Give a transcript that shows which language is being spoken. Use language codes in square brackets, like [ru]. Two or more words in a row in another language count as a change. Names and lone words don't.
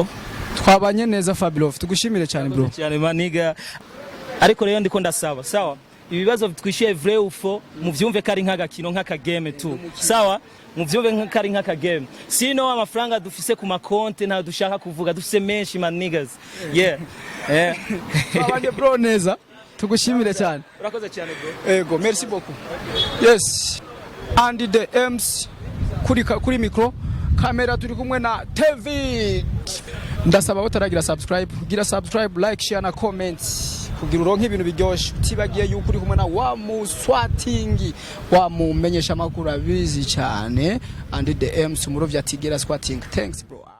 [rn] Twabanye neza FABI LOVE tugushimire cyane bro. Cyane maniga. Ariko rero ndiko ndasaba sawa. Ibibazo twishiye [fr] vrai ou faux [rn] muvyumve kari nk'agakino nk'akagame tu. Sawa? Muvyumve kari nk'akagame. Sino amafaranga dufise ku makonte nta dushaka kuvuga dufise menshi [en] man niggas. [rn] Yeah. Twabanye bro neza. Tugushimire cyane. Urakoze cyane bro. Ego, [fr] merci beaucoup. [en] Yes. And the MC [rn] kuri micro, kamera turi kumwe na TV. Ndasaba bataragira subscribe, gira subscribe, [en] like, share na comment. [rn] Kugira uronke ibintu biryoshe utibagiye yuko uri kumwe na wa muswatingi wa mumenyesha makuru abizi cyane [en] and the MC [rn] murovya tigera squatting. [en] Thanks bro.